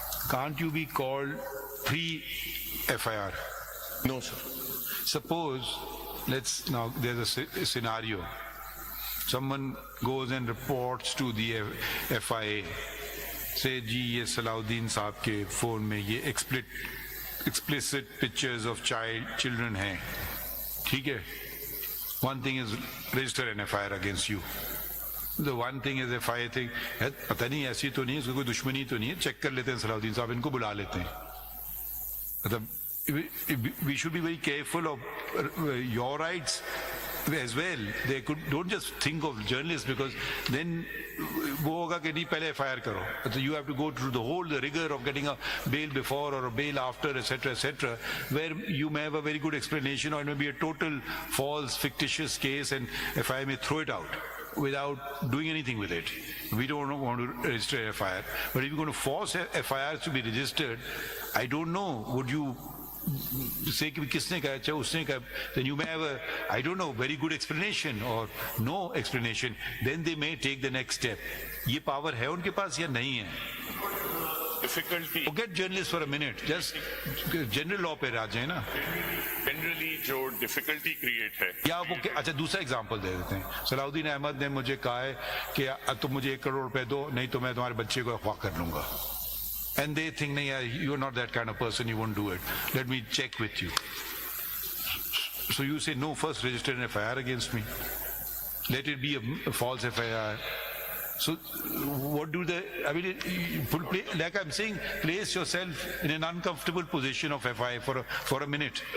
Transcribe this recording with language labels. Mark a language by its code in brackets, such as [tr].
[en] Can't you be called pre-FIR? No, sir. Suppose, now there's a scenario. Someone goes and reports to the FIA. [hi] Say, जी ये सलाउद्दीन साहब के phone में ये [en] explicit pictures of children [hi] हैं, ठीक है? [en] One thing is register an FIR against you. The one thing is FIA thing, [hi] पता नहीं ऐसी तो नहीं है, इसको कोई दुश्मनी तो नहीं है, चेक कर लेते हैं सलाउद्दीन साहब, इनको बुला लेते हैं. मतलब [en] we should be very careful of your rights as well. They don't just think of journalists, because then [hi] वो होगा कि नहीं पहले FIR करो. [en] So you have to go through the rigor of getting a bail before or a bail after, etc., where you may have a very good explanation, or it may be a total false, fictitious case, and FIR may throw it out without doing anything with it. We don't want to register FIR. But if you're going to force FIRs to be registered, I don't know, would you say [hi] कि किसने कहा, चाहे उसने कहा, [en] then you may have a, I don't know, very good explanation or no explanation. Then they may take the next step. [hi] ये power है उनके पास या नहीं है? [en] Difficulty. Forget journalists for a minute. Just general law [hi] पे आ जाए ना. [en] Generally जो difficulty create है. [hi] या वो अच्छा दूसरा एग्जांपल दे देते हैं. सलाउद्दीन अहमद ने मुझे कहा है कि तुम मुझे 1 करोड़ रुपए दो, नहीं तो मैं तुम्हारे बच्चे को अगवा कर लूंगा. [en] And they think, nahi, you're not that kind of person, you won't do it. Let me check with you. So you say, no, first register an FIR against me. Let it be a false FIR. So what do I mean, like I'm saying, place yourself in an uncomfortable position of FIR for a minute.